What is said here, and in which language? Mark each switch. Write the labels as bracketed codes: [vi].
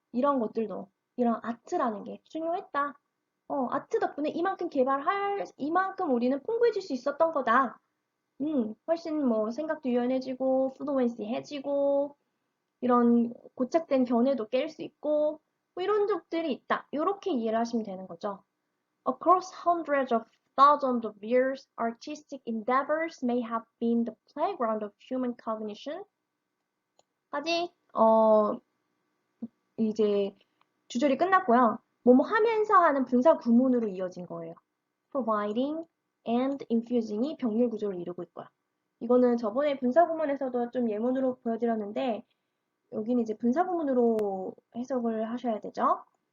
[ko] 이런 것들도, 이런 아트라는 게 중요했다. 아트 덕분에 이만큼 우리는 풍부해질 수 있었던 거다. 훨씬 뭐 생각도 유연해지고, 플루언시해지고, 이런 고착된 견해도 깰 수 있고, 뭐 이런 적들이 있다. 이렇게 이해를 하시면 되는 거죠. [en] Across hundreds of thousands of years, artistic endeavors may have been the playground of human cognition. [ko] 까지, 이제 주절이 끝났고요. 뭐뭐 하면서 하는 분사 구문으로 이어진 거예요. [en] providing and infusing [ko] 이 병렬 구조를 이루고 있고요. 이거는 저번에 분사 구문에서도 좀 예문으로 보여드렸는데 여기는 이제 분사 구문으로 해석을 하셔야 되죠.